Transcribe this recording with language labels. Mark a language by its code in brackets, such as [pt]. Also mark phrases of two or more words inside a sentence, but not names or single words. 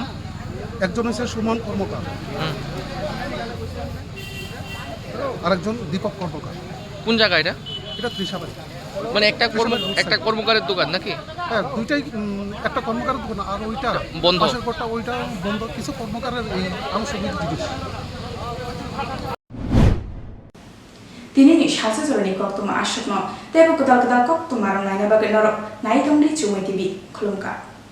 [bn] একজন হচ্ছে সুমন কর্মকার আরেকজন দীপক কর্মকার কোন জায়গা এটা এটা ত্রিশাবাড়ি মানে একটা কর্মকারের দোকান নাকি হ্যাঁ দুইটাই একটা কর্মকারের দোকান আর ওইটা বন্ধ পাশের ঘরটা ওইটা বন্ধ কিছু কর্মকারের এই আনুষঙ্গিক জিনিস [trp] Tinini Shasazorni Koktuma Ashukno Tebo Kodal Kodal Koktuma Rana Baganoro Naidongri Chumai TV Klumka